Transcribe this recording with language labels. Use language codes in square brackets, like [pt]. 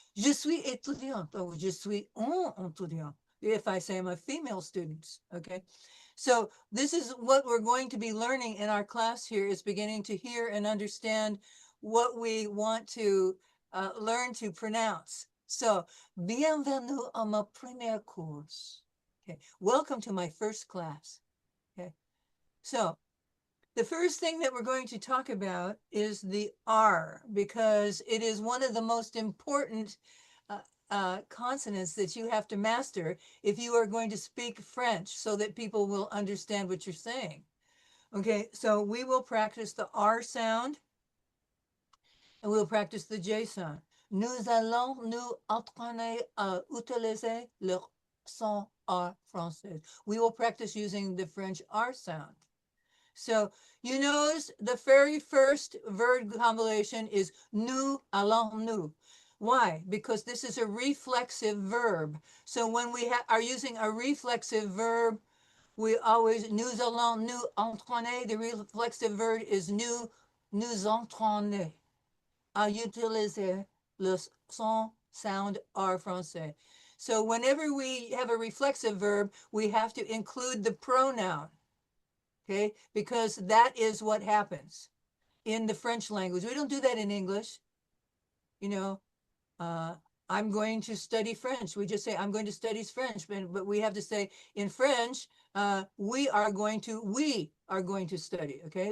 [fr] Je suis étudiante or je suis un étudiant. [en] If I say I'm a female student, okay? So this is what we're going to be learning in our class here is beginning to hear and understand what we want to learn to pronounce. [fr] So, bienvenue à ma première course. [en] Okay, welcome to my first class. Okay, so the first thing that we're going to talk about is the R because it is one of the most important consonants that you have to master if you are going to speak French so that people will understand what you're saying. Okay, so we will practice the R sound and we'll practice the J sound. [fr] Nous allons nous entraîner à utiliser le son R français. [en] We will practice using the French R sound. So you notice the very first verb combination is [fr] nous allons nous. [en] Why? Because this is a reflexive verb. So when we are using a reflexive verb, we always [fr] nous allons nous entraîner. [en] The reflexive verb is [fr] nous entraîner à utiliser le son [en] sound [fr] R français. [en] So whenever we have a reflexive verb, we have to include the pronoun. Okay, because that is what happens in the French language. We don't do that in English. You know, I'm going to study French. We just say, I'm going to study French, but we have to say in French, we are going to study, okay?